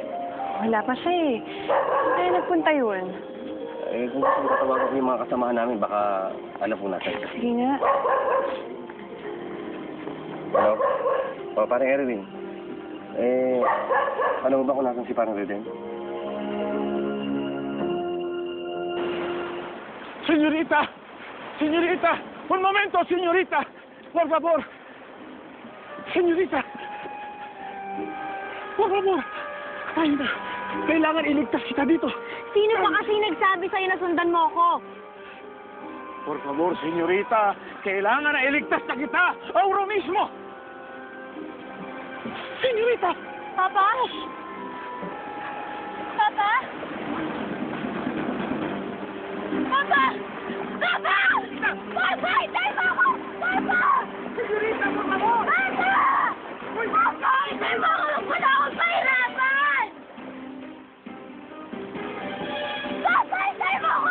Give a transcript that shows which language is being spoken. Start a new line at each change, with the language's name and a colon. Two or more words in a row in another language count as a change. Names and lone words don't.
Filipino: Wala pa siya eh. Saan kaya nagpunta yun? Eh, kung gusto mo tatawagan ko yung mga kasamahan namin, baka alam po natin. Sige nga. Hello? O, parang Erwin. Eh, alam mo ba kung nasan si parang Reden?
Spanish: Señorita! Señorita! Un momento, señorita! Por favor! Señorita! Por favor!
Filipino: Ay na! Kailangan iligtas kita dito! Sino ba kasi nagsabi sa'yo na sundan mo ako?
Spanish: Por favor, señorita!
Filipino: Kailangan na iligtas na kita!
Spanish: Ahora mismo! Señorita!
Filipino: Papa? Papa? Papa! Papa! Papa! Hintay mo ako! Papa!
Spanish: Señorita, por favor!
Filipino: Papa! Papa! Hintay mo ako! Wala akong pahirapan! Papa! Hintay mo